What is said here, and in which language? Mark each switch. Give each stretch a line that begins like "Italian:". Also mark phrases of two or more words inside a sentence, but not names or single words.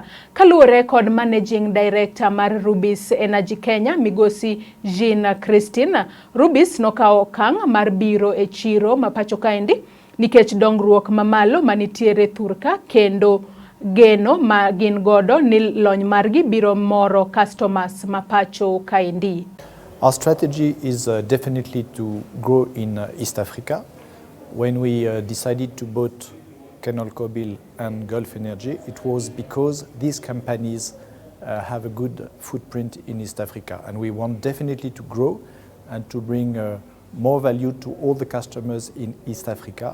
Luo (Kenya and Tanzania): Kaluwore kod
English: Managing Director
Luo (Kenya and Tanzania): mar RUBiS Energy Kenya Migosi Jean Christine, RUBiS nokawo okang' mar biro e chiro ma Pachoka nikech dongruok mamalo manitiere thurka kendo geno ma gin godo ni lony margi biro moro customers ma Pachoka.
English: Our strategy is definitely to grow in East Africa. When we decided to both KenolKobil and Gulf Energy, it was because these companies have a good footprint in East Africa, and we want definitely to grow and to bring more value to all the customers in East Africa.